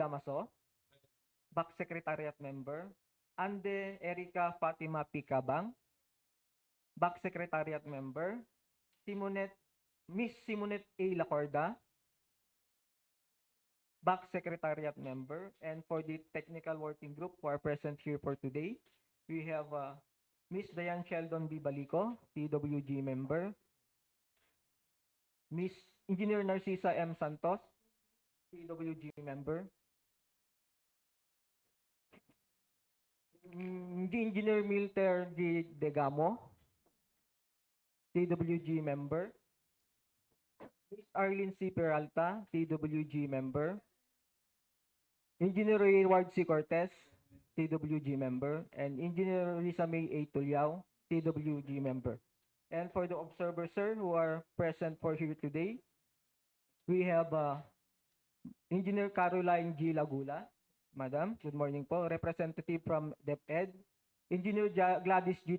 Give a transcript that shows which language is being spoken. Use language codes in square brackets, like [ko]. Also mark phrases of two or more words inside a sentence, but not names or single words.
[en] Damaso, BAC Secretariat member, Ande Erica Fatima Picabang, BAC Secretariat member, Miss Simonette A. Lacorda, BAC Secretariat member, and for the technical working group who are present here for today, we have Miss Diane Sheldon B. Balico, TWG member, Miss Engineer Narcisa M. Santos, TWG member, Engineer Milter D. Degamo, TWG member, Miss Arlene C. Peralta, TWG member, Engineer Rayward C. Cortez, TWG member, and Engineer Risa May A. Tulyao, TWG member. And for the observers, sir, who are present for here today, we have Engineer Caroline G. Lagula, Madam, good morning po, representative from DepEd, Engineer Gladys G.